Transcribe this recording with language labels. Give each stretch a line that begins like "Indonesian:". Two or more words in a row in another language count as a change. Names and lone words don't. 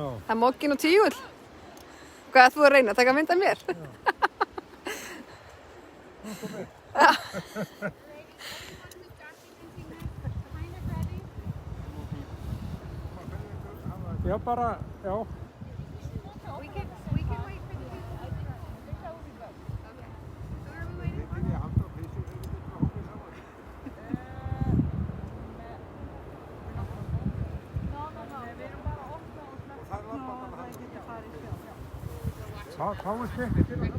Icelandic: Það er Moggin og tígull. Hvað er þú að reyna? Taka mynd af mér? Já, bara, já.
English: We can wait for the
Icelandic: Hvað er þetta til að halda?